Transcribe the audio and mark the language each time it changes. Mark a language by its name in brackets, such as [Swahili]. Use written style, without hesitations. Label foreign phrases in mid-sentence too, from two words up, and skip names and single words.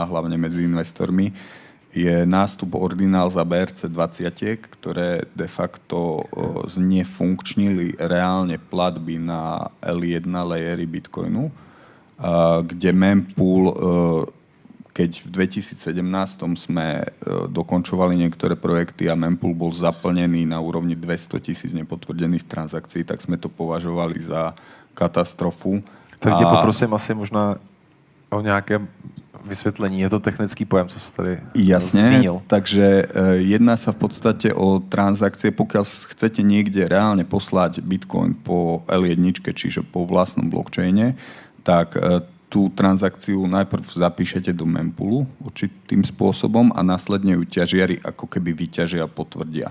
[Slovak] hlavne medzi investormi, je nástup ordinál za BRC20, ktoré de facto znefunkčnili reálne platby na L1 layery Bitcoinu, kde mempool, keď v 2017 sme dokončovali niektoré projekty a mempool bol zaplnený na úrovni 200,000 nepotvrdených transakcií, tak sme to považovali za katastrofu. [Czech] Tak poprosím asi možná o nějaké vysvětlení. Je to technický pojem, co jsi tady zmínil. [Slovak] Takže jedná sa v podstate o transakcie, pokiaľ chcete niekde reálne poslať Bitcoin po L1, čiže po vlastnom blockchaine, tak tú transakciu najprv zapíšete do mempoolu určitým spôsobom a následne ju ťažiari ako keby vyťažia a potvrdia.